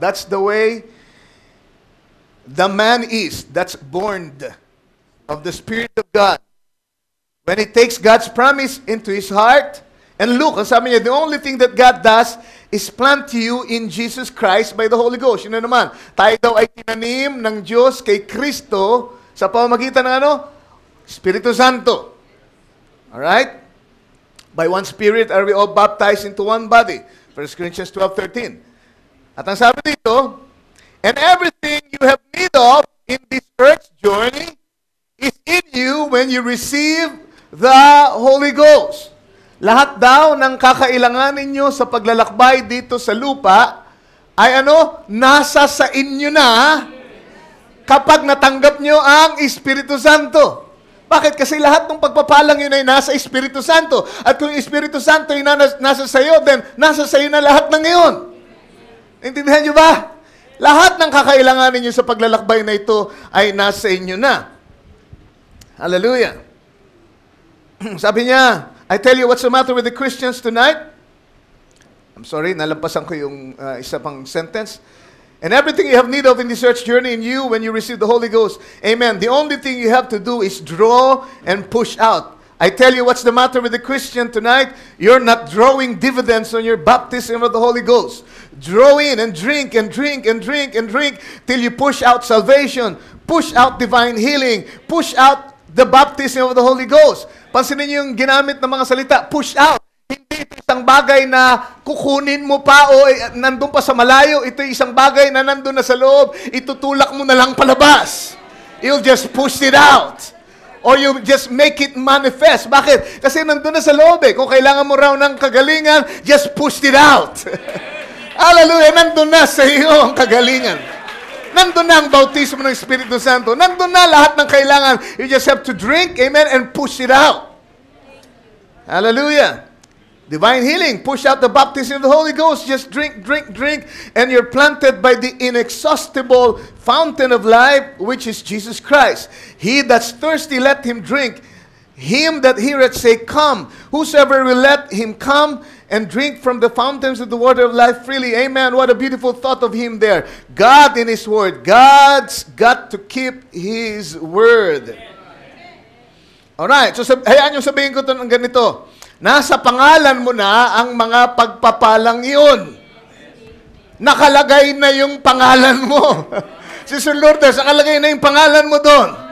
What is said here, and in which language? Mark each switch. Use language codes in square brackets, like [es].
[en] That's the way the man is that's born of the Spirit of God. When he takes God's promise into his heart, and look, [tl] sabi niya, [en] the only thing that God does is plant you in Jesus Christ by the Holy Ghost. [tl] Yun na naman, tayo daw ay tinanim ng Diyos kay Kristo sa pamamagitan ng ano? Espiritu Santo. Alright? [en] By one Spirit are we all baptized into one body. 1 Corinthians 12:13. [tl] At ang sabi dito, [en] and everything you have need of in this earth's journey is in you when you receive the Holy Ghost. [tl] Lahat daw ng kakailangan ninyo sa paglalakbay dito sa lupa ay ano? Nasa sa inyo na kapag natanggap nyo ang Espiritu Santo. Bakit? Kasi lahat ng pagpapalang yun ay nasa Espiritu Santo. At kung yung Espiritu Santo ay nasa sayo, then nasa sayo na lahat ng ngayon. Intindihan nyo ba? Lahat ng kakailangan ninyo sa paglalakbay na ito ay nasa inyo na. Hallelujah. Sabi niya, [en] I tell you what's the matter with the Christians tonight. I'm sorry, [tl] nalampasan ko yung isa pang sentence. [en] And everything you have need of in this earth's journey in you when you receive the Holy Ghost. Amen. The only thing you have to do is draw and push out. I tell you what's the matter with the Christian tonight. You're not drawing dividends on your baptism of the Holy Ghost. Draw in and drink and drink and drink and drink till you push out salvation, push out divine healing, push out the baptism of the Holy Ghost. [tl] Pansinin niyo yung ginamit ng mga salita, push out. Hindi ito isang bagay na kukunin mo pa o nandun pa sa malayo. Ito isang bagay na nandun na sa loob. Itutulak mo na lang palabas. [en] You'll just push it out. Or you just make it manifest. [tl] Bakit? Kasi nandun na sa loob eh. Kung kailangan mo raw ng kagalingan, [en] just push it out. [tl] Hallelujah. Nandun na sa iyo ang kagalingan. Nandun na ang bautismo ng Espiritu Santo. Nandun na lahat ng kailangan. [en] You just have to drink, amen, and push it out. Hallelujah. Divine healing. Push out the baptism of the Holy Ghost. Just drink, drink, drink. And you're planted by the inexhaustible fountain of life, which is Jesus Christ. He that's thirsty, let him drink. Him that heareth say, come. Whosoever will let him come and drink from the fountains of the water of life freely. Amen. What a beautiful thought of him there. God in his word. God's got to keep his word. Alright. [tl] So, hayaan nyo sabihin ko ito ng ganito. Nasa pangalan mo na ang mga pagpapalang iyon. Nakalagay na yung pangalan mo. Si Sir Lourdes, nakalagay na yung pangalan mo doon.